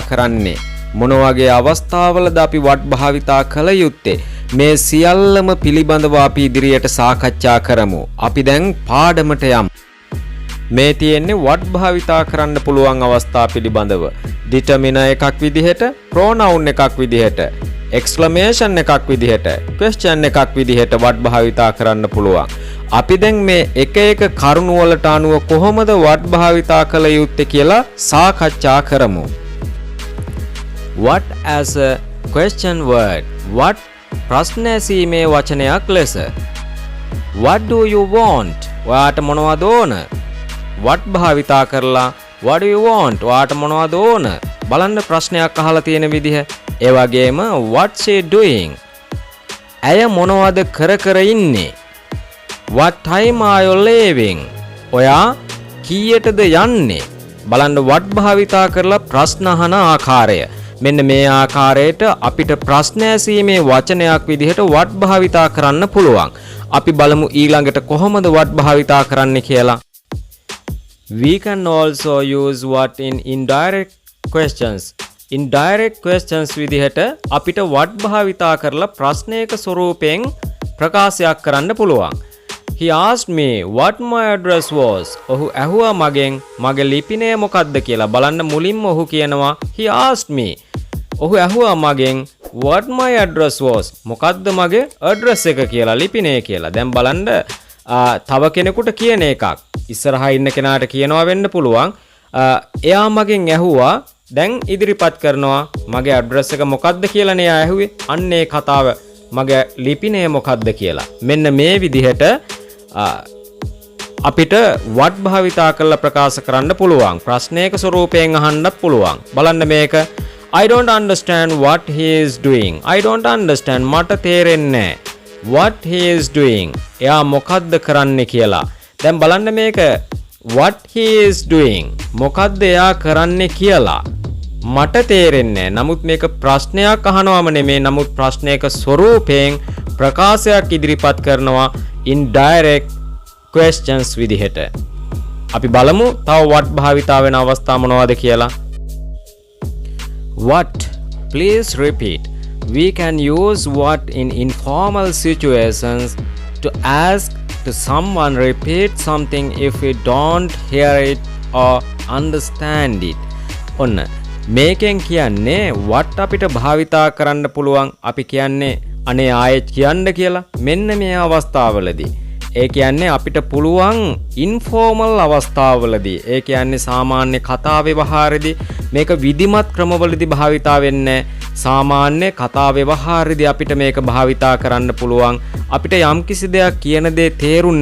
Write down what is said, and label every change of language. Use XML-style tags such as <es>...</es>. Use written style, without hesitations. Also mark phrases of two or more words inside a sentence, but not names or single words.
<si>කරන්නේ මොන වගේ අවස්ථාවලද අපි what භාවිතා කළ යුත්තේ මේ සියල්ලම පිළිබඳව අපි ඉදිරියට සාකච්ඡා කරමු අපි දැන් පාඩමට යමු මේ තියෙන්නේ what භාවිතා කරන්න පුළුවන් අවස්ථා පිළිබඳව determiner එකක් විදිහට pronoun එකක් විදිහට exclamation එකක් විදිහට question එකක් විදිහට what භාවිතා කරන්න පුළුවන් අපි දැන් මේ එක එක කරුණු වලට අනුව කොහොමද what භාවිතා කළ යුත්තේ කියලා සාකච්ඡා කරමු</si> <en>what as a question word what</en> <si>ප්‍රශ්න ඇසීමේ වචනයක් ලෙස</si> <en>what do you want</en> <si>ඔයාට මොනවද ඕන</si> <en>what භාවිතා</en> <si>කරලා</si> <en>what do you want</en> <si>ඔයාට මොනවද ඕන බලන්න ප්‍රශ්නයක් අහලා තියෙන විදිහ ඒ වගේම</si> <en>what she doing</en> <si>ඇය මොනවද කර ඉන්නේ</si> <en>what time are you leaving</en> <si>ඔයා කීයටද යන්නේ බලන්න what භාවිතා කරලා ප්‍රශ්න අහන ආකාරය මෙන්න මේ ආකාරයට අපිට ප්‍රශ්න ඇසීමේ වචනයක් විදිහට what භාවිතා කරන්න පුළුවන් අපි බලමු ඊළඟට කොහොමද what භාවිතා කරන්නේ කියලා</si> <en>we can also use what in indirect questions indirect questions</en> <si>විදිහට අපිට what භාවිතා කරලා ප්‍රශ්නයක ස්වරූපයෙන් ප්‍රකාශයක් කරන්න පුළුවන්</si> <en>he asked me what my address was</en> <si>ඔහු ඇහුවා මගෙන් මගේ ලිපිනය මොකක්ද කියලා බලන්න මුලින්ම ඔහු කියනවා</si> <en>he asked me</en> <si>ඔහු ඇහුවා මගෙන්</si> <en>what my address was</en> <si>මොකක්ද මගේ address එක කියලා ලිපිනය කියලා දැන් බලන්න තව කෙනෙකුට කියන එකක් ඉස්සරහා ඉන්න කෙනාට කියනවා වෙන්න පුළුවන් එයා මගෙන් ඇහුවා දැන් ඉදිරිපත් කරනවා මගේ ඇඩ්‍රස් එක මොකක්ද කියලා නේ ඇහුවේ අන්නේ කතාව මගේ ලිපිනය මොකක්ද කියලා මෙන්න මේ විදිහට අපිට what භාවිතා කරලා ප්‍රකාශ කරන්න පුළුවන් ප්‍රශ්නයක ස්වරූපයෙන් අහන්නත් පුළුවන් බලන්න මේක</si> <en>I don't understand what he is doing I don't understand</en> <si>මට තේරෙන්නේ</si> <en>what he is doing</en> <si>එයා මොකක්ද කරන්නේ කියලා දැන් බලන්න මේක</si> <en>what he is doing</en> <si>මොකක්ද එයා කරන්නේ කියලා මට තේරෙන්නේ නමුත් මේක ප්‍රශ්නයක් අහනවම නෙමෙයි නමුත් ප්‍රශ්නයක ස්වරූපයෙන් ප්‍රකාශයක් ඉදිරිපත් කරනවා indirect questions විදිහට අපි බලමු තව what භාවිතා වෙන අවස්ථා මොනවද කියලා</si> <en>what please repeat we can use what in informal situations to ask to someone repeat something if we don't hear it or understand it</en> <si>ඔන්න මේකෙන් කියන්නේ what අපිට භාවිතා කරන්න පුළුවන් අපි කියන්නේ අනේ ආයෙත් කියන්න කියලා මෙන්න මේ අවස්ථාවවලදී ඒ කියන්නේ අපිට පුළුවන් ඉන්ෆෝමල් අවස්ථාවවලදී ඒ කියන්නේ සාමාන්‍ය කතා ව්‍යවහාරෙදී මේක විධිමත් ක්‍රමවලදී භාවිතා වෙන්නේ සාමාන්‍ය කතා ව්‍යවහාරෙදී අපිට මේක භාවිතා කරන්න පුළුවන් අපිට යම්කිසි දෙයක් කියන දේ තේරුම්</si>